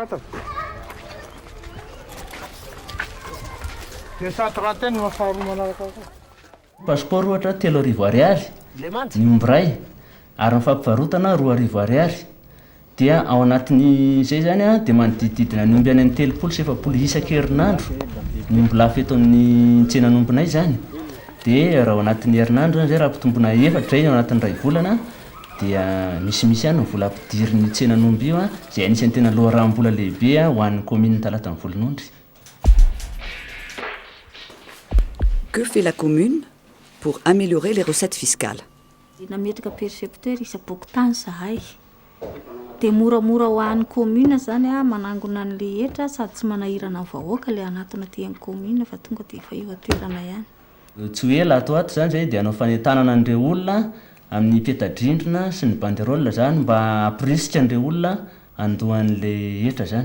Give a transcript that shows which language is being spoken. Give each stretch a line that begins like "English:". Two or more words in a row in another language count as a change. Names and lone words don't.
Malagasy: Passeport ohatra 3 ariary ny ombiray ary mifampivarotana 2 ariary dia ao anatin'ny zay zany dia manodidididina ny omby any amin'ny 370 isan-kerinandro ny omby lafo eto amin'ny tsenanombinay zany. Dia raha ao anatin'ny herinandro zany zay raha mpitombona 4 iny ao anatin'ny 2 volana dia misimisy ihany ny vola ampidirin'ny tsenanomby io zay anisan'ny tena loharam-bola lehibe ho an'ny commune Talatany Volonondry.
French: Que fait la commune pour améliorer les recettes fiscales?
Malagasy: Nametraka percepteur isa-boky tany zahay. Dia moramora ho an'ny commune zany manangona an'le hetra sady tsy manahirana vahoaka le anatona ty commune fa tonga dia efa eo toerana ihany. Tsy hoe latoato zany zay dia anao fanentanana an'ireo olona amin'ny peta-drindrina sy ny banderole zany mba hampirisika an'ireo olona andohan'le hetra zany.